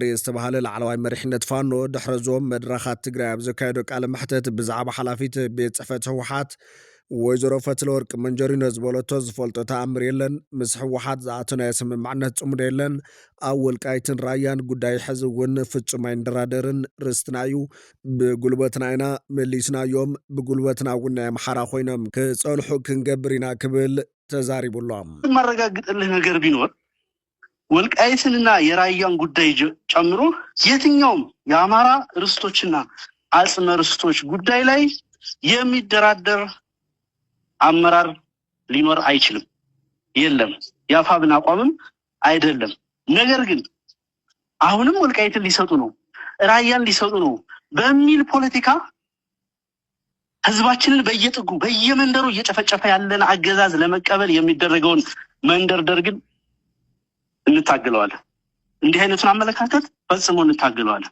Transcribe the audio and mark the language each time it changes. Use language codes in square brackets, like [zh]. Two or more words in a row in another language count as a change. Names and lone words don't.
[ti] ዝተባህለ ላዕለዋይ መሪሕነት ፋኖ ድሕሪ ዞም መድረኻት ትግራይ ኣብ ዘካየዶ ቃለ መሕተት ብዛዕባ ሓላፊት ቤት ጽሕፈት ሕወሓት ወይዘሮ ፈትለወርቅ መንጀሪኖ ዝበለቶ ዝፈልጦ ተኣምር የለን ምስ ሕወሓት ዝኣተናዮ ስምምዕነት ጽምዶ የለን ኣብ ወልቃይትን ራያን ጉዳይ ሕዚ እውን ፍጹም ኣይንደራደርን ርስትና እዩ ብጉልበትና ኢና መሊስናዮም ብጉልበትና እውን ናይ ኣምሓራ ኮይኖም ክጸልሑ ክንገብር ኢና ክብል ተዛሪቡሎም [am] ማረጋግጥልህ ነገር ቢኖር ወልቃይትንና የራያን ጉዳይ ጨምሮ የትኛውም የአማራ ርስቶችና አጽመ ርስቶች ጉዳይ ላይ የሚደራደር አመራር ሊኖር አይችልም የለም ያፋብን አቋምም አይደለም ነገር ግን አሁንም ወልቃይትን ሊሰጡ ነው ራያን ሊሰጡ ነው በሚል ፖለቲካ ህዝባችንን በየጥጉ በየመንደሩ እየጨፈጨፈ ያለን አገዛዝ ለመቀበል የሚደረገውን መንደርደር ግን እንታገለዋለን እንዲህ አይነቱን አመለካከት ፈጽሞ እንታገለዋለን